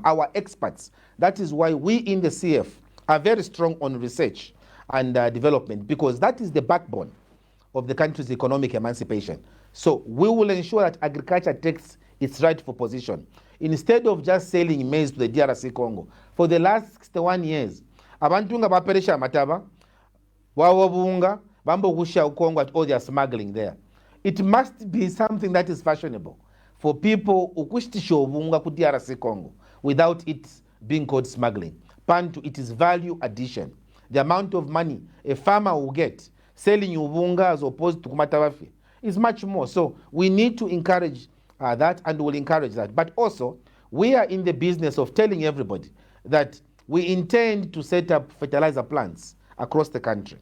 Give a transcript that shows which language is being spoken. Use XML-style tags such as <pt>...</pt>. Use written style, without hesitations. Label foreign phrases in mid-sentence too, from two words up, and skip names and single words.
<en>Our experts, that is why we in the CF are very strong on research and development, because that is the backbone of the country's economic emancipation. So we will ensure that agriculture takes its rightful position. Instead of just selling maize to the DRC Congo, for the last 61 years,</en> <bem>abantu nga baperesha mataba, wawabunga, bambo kusha</bem> <en>Congo at all they are smuggling there. It must be something that is fashionable for people</en> <bem>ukushtisha obunga ku</bem> <en>DRC Congo without it being called smuggling. Pantu, it is value addition. The amount of money a farmer will get selling ubunga as opposed to kumatabafi is much more. So we need to encourage that, and we'll encourage that. But also, we are in the business of telling everybody that we intend to set up fertilizer plants across the country.</en>